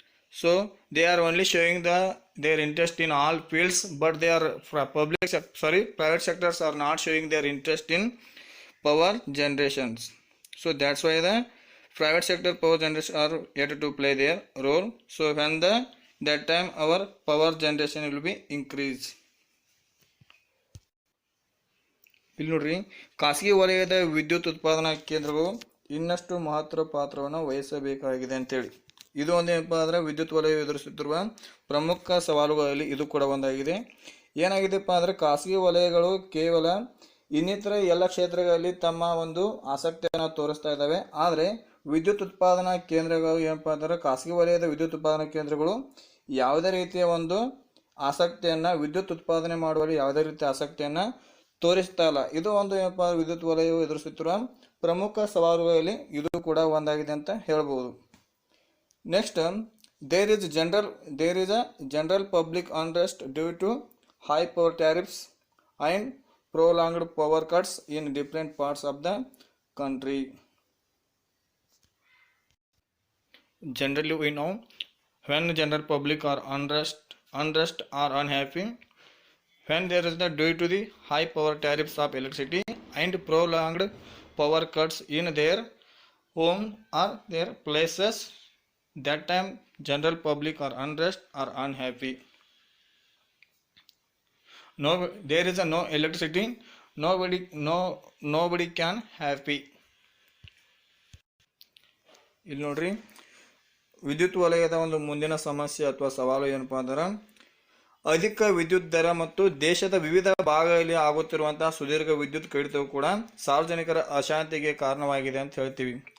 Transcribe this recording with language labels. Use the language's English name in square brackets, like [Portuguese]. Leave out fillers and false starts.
[English] So they are only showing their interest in all fields, but they are private sectors are not showing their interest in power generations. So that's why the private sector power generators are yet to play their role. So when that time our power generation will be increased. [Kannada] ಇಲ್ಲಿ ನೋಡ್ರಿ, ಖಾಸಗಿ ವಲಯದ ವಿದ್ಯುತ್ ಉತ್ಪಾದನಾ ಕೇಂದ್ರಗಳು ಇನ್ನಷ್ಟು ಮಹತ್ವ ಪಾತ್ರವನ್ನು ವಹಿಸಬೇಕಾಗಿದೆ ಅಂತೇಳಿ ಇದು ಒಂದು ಏನಪ್ಪ ಅಂದ್ರೆ ವಿದ್ಯುತ್ ವಲಯ ಎದುರಿಸುತ್ತಿರುವ ಪ್ರಮುಖ ಸವಾಲುಗಳಲ್ಲಿ ಇದು ಕೂಡ ಒಂದಾಗಿದೆ. ಏನಾಗಿದೆಪ್ಪ ಅಂದ್ರೆ ಖಾಸಗಿ ವಲಯಗಳು ಕೇವಲ ಇನ್ನಿತರ ಎಲ್ಲ ಕ್ಷೇತ್ರಗಳಲ್ಲಿ ತಮ್ಮ ಒಂದು ಆಸಕ್ತಿಯನ್ನು ತೋರಿಸ್ತಾ ಇದ್ದಾವೆ. ಆದರೆ ವಿದ್ಯುತ್ ಉತ್ಪಾದನಾ ಕೇಂದ್ರಗಳು ಏನಪ್ಪ ಅಂದ್ರೆ ಖಾಸಗಿ ವಲಯದ ವಿದ್ಯುತ್ ಉತ್ಪಾದನಾ ಕೇಂದ್ರಗಳು ಯಾವುದೇ ರೀತಿಯ ಒಂದು ಆಸಕ್ತಿಯನ್ನು ವಿದ್ಯುತ್ ಉತ್ಪಾದನೆ ಮಾಡುವಲ್ಲಿ ಯಾವುದೇ ರೀತಿಯ ಆಸಕ್ತಿಯನ್ನು ತೋರಿಸ್ತಾ ಇಲ್ಲ. ಇದು ಒಂದು ಏನಪ್ಪ ವಿದ್ಯುತ್ ವಲಯವು ಎದುರಿಸುತ್ತಿರುವ ಪ್ರಮುಖ ಸವಾಲುಗಳಲ್ಲಿ ಇದು ಕೂಡ ಒಂದಾಗಿದೆ ಅಂತ ಹೇಳ್ಬೋದು. [English] Next, there is a general public unrest due to high power tariffs and prolonged power cuts in different parts of the country. Generally we know when general public are unrest or unhappy, when there is due to the high power tariffs of electricity and prolonged power cuts in their home or their places, that time general public are unrest or unhappy. No, there is no electricity, nobody can happy. [Kannada] ಇಲ್ಲಿ ನೋಡ್ರಿ, ವಿದ್ಯುತ್ ವಲಯದ ಒಂದು ಮುಂದಿನ ಸಮಸ್ಯೆ ಅಥವಾ ಸವಾಲು ಏನಪ್ಪಾ ಅಂದ್ರೆ ಅಧಿಕ ವಿದ್ಯುತ್ ದರ ಮತ್ತು ದೇಶದ ವಿವಿಧ ಭಾಗಗಳಲ್ಲಿ ಆಗುತ್ತಿರುವಂತಹ ಸುದೀರ್ಘ ವಿದ್ಯುತ್ ಕಡಿತವು ಕೂಡ ಸಾರ್ವಜನಿಕರ ಅಶಾಂತಿಗೆ ಕಾರಣವಾಗಿದೆ ಅಂತ ಹೇಳ್ತೀವಿ.